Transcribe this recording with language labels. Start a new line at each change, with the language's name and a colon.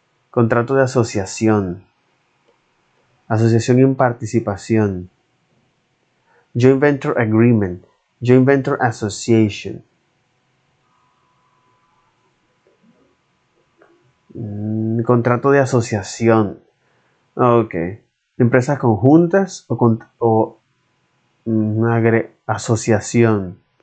Spanish: Contrato de asociación. Asociación en participación.
English: Joint venture agreement. Joint venture association.
Spanish: Contrato de asociación. Ok. Empresas conjuntas o asociación.